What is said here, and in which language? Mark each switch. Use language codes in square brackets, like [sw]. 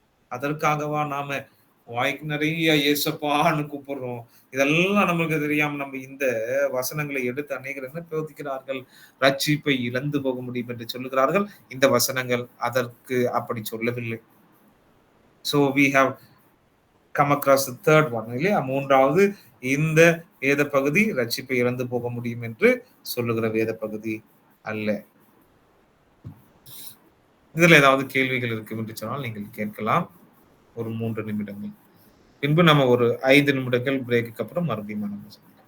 [ta] அதற்காகவா நாம வாய்க்கு நிறைய இயேசப்பான்னு கூப்பிடுறோம்? இதெல்லாம் நமக்கு தெரியாம நம்ம இந்த வசனங்களை எடுத்து அநேகர் என்ன போதிக்கிறார்கள்? ரட்சிப்பை இழந்து போக முடியும் என்று சொல்லுகிறார்கள். இந்த வசனங்கள் அதற்கு அப்படி சொல்லவில்லை. [en] So we have come across the third one, இல்லையா? [ta] மூன்றாவது இந்த வேத பகுதி ரட்சிப்பை இழந்து போக முடியும் என்று சொல்லுகிற வேத பகுதி அல்ல. இதுல ஏதாவது கேள்விகள் இருக்கு என்று சொன்னால் நீங்கள் கேட்கலாம். ஒரு 3 நிமிடங்கள், பின்பு நம்ம ஒரு 5 நிமிடங்கள் பிரேக்கு அப்புறம் மறுபடியும் நம்ம